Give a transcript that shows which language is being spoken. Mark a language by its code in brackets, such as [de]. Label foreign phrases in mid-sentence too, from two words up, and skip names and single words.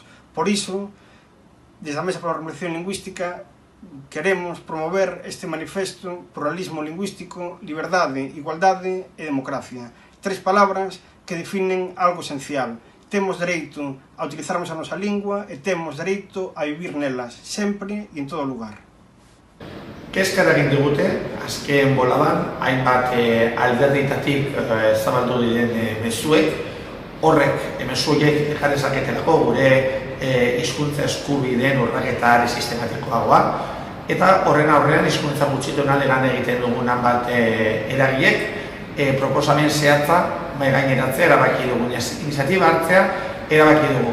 [gl] Por iso, desde a Mesa para a Revolución Lingüística, queremos promover este manifesto: pluralismo lingüístico, liberdade, igualdade e democracia. [es] Tres palabras que definen algo esencial. [gl] Temos dereito a utilizarmos a nosa lingua e temos dereito a vivir nelas, sempre e en todo lugar. [eu] Kezka eragin digute, azken boladan, hainbat alderdietatik zabaldu diren mezuek, horrek, mezu horiek ekan dezaketelako gure hizkuntza eskubideen urraketa sistematikoagoa, eta horren aurrean hizkuntza gutxituna lan egiten dugunan bat eragilek proposamen zehatza mahai gaineratzea erabaki dugu, iniziatiba hartzea erabaki dugu.